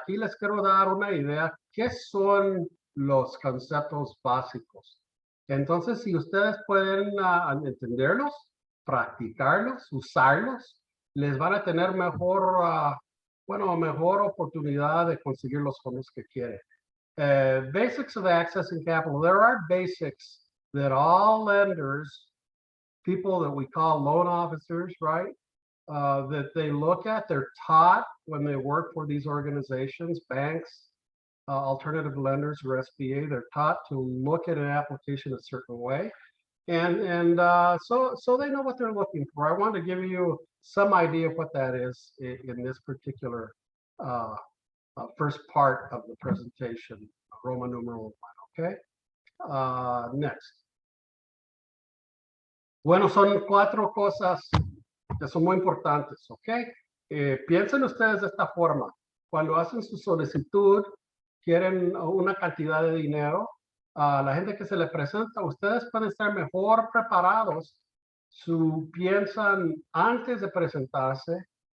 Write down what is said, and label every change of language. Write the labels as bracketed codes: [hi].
[es] Aquí les quiero dar una idea. ¿Qué son los conceptos básicos? Entonces, si ustedes pueden entenderlos, practicarlos, usarlos, les van a tener mejor oportunidad de conseguir los fondos que quieren. [en] Basics of accessing capital. There are basics that all lenders, people that we call loan officers, right, that they look at, they're taught when they work for these organizations, banks, alternative lenders or SBA, they're taught to look at an application a certain way. And so they know what they're looking for. I want to give you some idea of what that is in this particular first part of the presentation, Roman numeral 1, okay? Next. [es] Bueno, son cuatro cosas que son muy importantes, ¿ok? Piensen ustedes de esta forma. Cuando hacen su solicitud, quieren una cantidad de dinero, la gente que se le presenta, ustedes pueden estar mejor preparados si piensan antes de presentarse